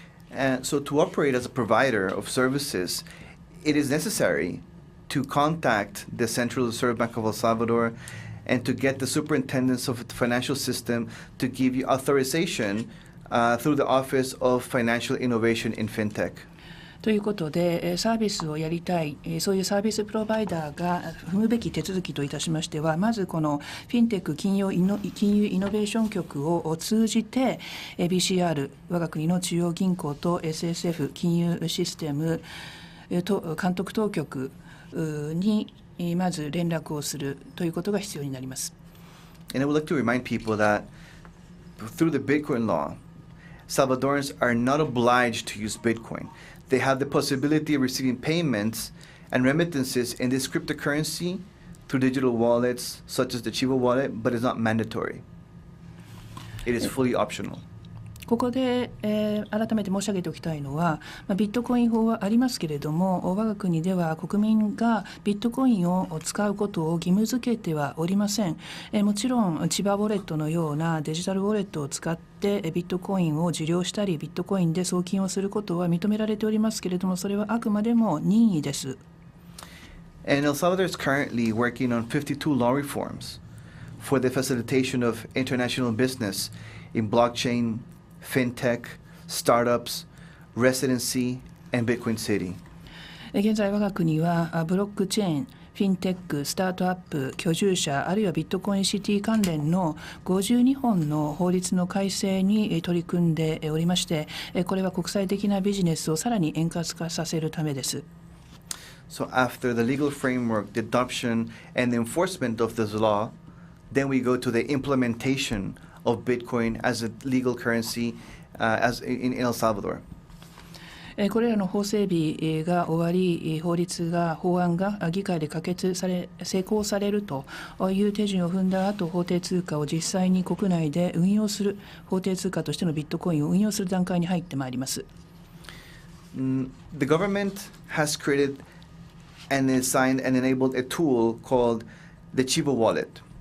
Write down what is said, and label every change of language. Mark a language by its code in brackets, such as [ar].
[en] And so to operate as a provider of services, it is necessary to contact the Central Reserve Bank of El Salvador and to get the superintendents of the financial system to give you authorization through the Office of Financial Innovation in FinTech. [ja] ということで、サービスをやりたい、そういうサービスプロバイダーが踏むべき手続きといたしましては、まずこのフィンテック金融イノベーション局を通じて、BCR、我が国の中央銀行と SSF、金融システムと監督当局にまず連絡をするということが必要になります。 [en] And I would like to remind people that through the Bitcoin law, Salvadorans are not obliged to use Bitcoin. They have the possibility of receiving payments and remittances in this cryptocurrency through digital wallets such as the Chiba Wallet, but it's not mandatory. It is fully optional. [ja] ここで、改めて申し上げておきたいのは、ビットコイン法はありますけれども、我が国では国民がビットコインを使うことを義務付けてはおりません。もちろん、千葉ウォレットのようなデジタルウォレットを使ってビットコインを受領したり、ビットコインで送金をすることは認められておりますけれども、それはあくまでも任意です。 [en] And El Salvador is currently working on 52 law reforms for the facilitation of international business in blockchain, fintech, startups, residency, and Bitcoin City. [ja] 現在我が国はブロックチェーン、フィンテック、スタートアップ、居住者、あるいはビットコインシティ関連の52本の法律の改正に取り組んでおりまして、これは国際的なビジネスをさらに円滑化させるためです。 [en] So after the legal framework, the adoption and the enforcement of this law, then we go to the implementation of Bitcoin as a legal currency as in El Salvador. [ja] これらの法整備が終わり、法案が議会で可決され、成功されるという手順を踏んだ後、法定通貨を実際に国内で運用する、法定通貨としてのビットコインを運用する段階に入ってまいります。 [en] The government has created and assigned and enabled a tool called the Chiba Wallet.